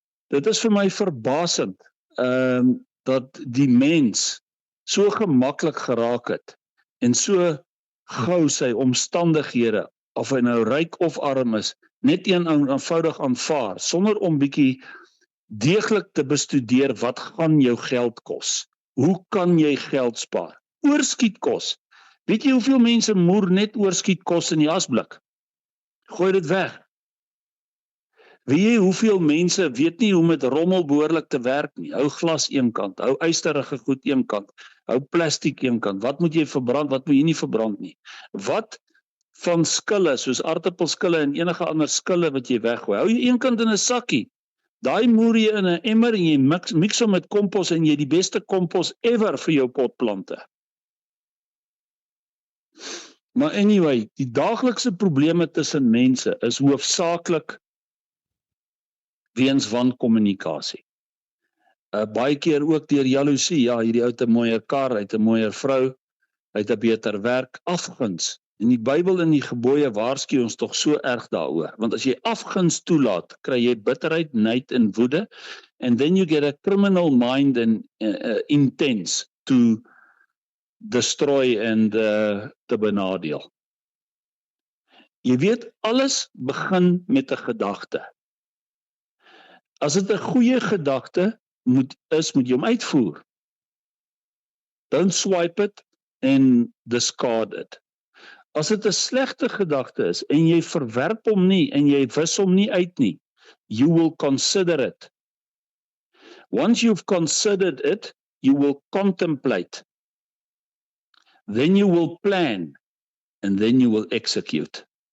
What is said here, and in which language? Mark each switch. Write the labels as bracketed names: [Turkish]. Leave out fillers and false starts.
[Afrikaans] Dit is vir my verbasend, dat die mens so gemaklik geraak het en so gou sy omstandighede, of hy nou ryk of arm is, net eenvoudig aanvaar, sonder om bietjie deeglik te bestudeer wat gaan jou geld kos. Hoe kan jy geld spaar? Oorskietkos. Weet jy hoeveel mense moer net oorskietkos in die asblik? Gooi dit weg. Weet jy hoeveel mense weet nie hoe met rommel behoorlik te werk nie? Hou glas een kant, hou ysterige goed een kant, hou plastiek een kant. Wat moet jy verbrand, wat moet jy nie verbrand nie? Wat van skille, soos aardappelskille en enige ander skille wat jy weggooi? Hou jy een kant in 'n sakkie. Daai moer jy in 'n emmer en jy mix hom met kompos en jy die beste kompos ever vir jou potplante. Maar anyway, die daaglikse probleme tussen mense is hoofsaaklik weens wankommunikasie. Baie keer ook deur jaloesie, ja, hierdie ou het 'n mooier kar, hy het 'n mooier vrou, hy het 'n beter werk, afguns. En die Bybel en die gebooie waarsku ons tog so erg daaroor, want as jy afguns toelaat, kry jy bitterheid, nyd en woede, [English] and then you get a criminal mind and intents to destroy [Afrikaans] en te benadeel. Jy weet, alles begin met 'n gedagte. As dit 'n goeie gedagte moet jy hom uitvoer. [English] Don't swipe it [Afrikaans] en [English] discard it. [Afrikaans] As dit 'n slegte gedagte is en jy verwerp hom nie en jy wis hom nie uit nie, [English] you will consider it. Once you've considered it, you will contemplate. Then you will plan and then you will execute.